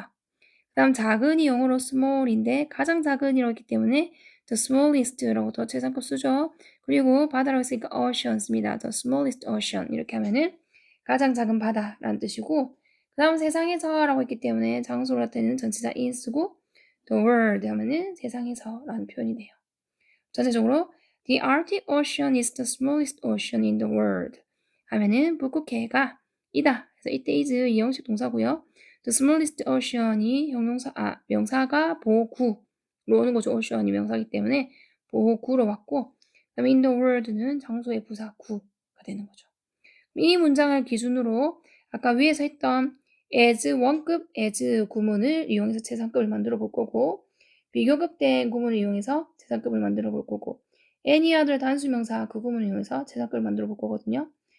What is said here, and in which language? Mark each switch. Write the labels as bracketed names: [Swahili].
[Korean] 그 다음 작은이 영어로 small인데 가장 작은이라고 했기 때문에 the smallest라고 더 최상급 쓰죠. 그리고 바다라고 했으니까 ocean 씁니다. the smallest ocean 이렇게 하면은 가장 작은 바다라는 뜻이고 그 다음 세상에서 라고 했기 때문에 장소를 나타내는 전치사 in 쓰고 the world 하면은 세상에서 라는 표현이 돼요. 전체적으로 [English] The Arctic Ocean is the smallest ocean in the world [Korean] 하면은 북극해가 이다. 그래서 이때 is 이형식 동사고요. The smallest ocean이 명사가 보구로 오는 거죠. ocean이 명사이기 때문에 보구로 왔고 그다음에 in the world는 장소의 부사 구가 되는 거죠. 이 문장을 기준으로 아까 위에서 했던 as 원급 as 구문을 이용해서 최상급을 만들어 볼 거고 비교급된 구문을 이용해서 최상급을 만들어 볼 거고 any other 단수명사 그 구문을 이용해서 최상급을 만들어 볼 거거든요.